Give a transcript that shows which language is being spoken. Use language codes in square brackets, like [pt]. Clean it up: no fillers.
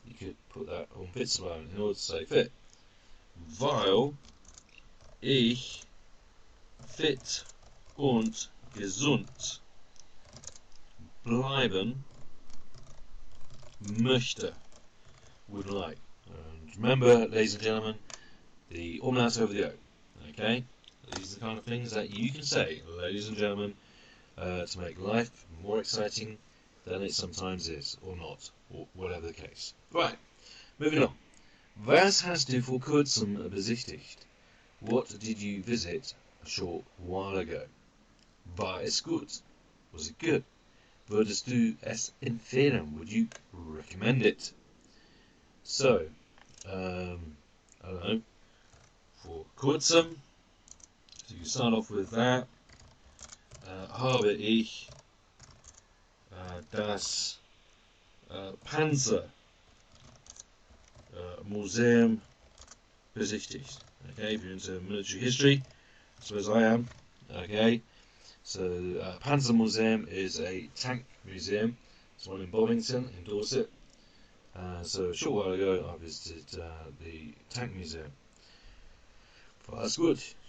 [en] You could put that [de] fit zu bleiben [en] in order to say fit. [de] Weil ich fit und gesund bleiben möchte. [en] Would like. And remember, ladies and gentlemen, the umlaut over the O. Okay? These are the kind of things that you can say, ladies and gentlemen, to make life more exciting than it sometimes is, or not, or whatever the case. Right, moving on. [de] Was hast du vor kurzem besichtigt? [en] What did you visit a short while ago? [de] War es gut? [en] Was it good? [de] Würdest du es empfehlen? [en] Would you recommend it? So, I don't know, [de] vor kurzem, [en] so you start off with that. [de] Habe ich das Panzer Museum besichtigt. [en] Okay, if you're into military history, I suppose I am. Okay, so Panzer Museum is a tank museum. It's one in Bovington, in Dorset. So a short while ago, I visited the tank museum. [de] War es gut?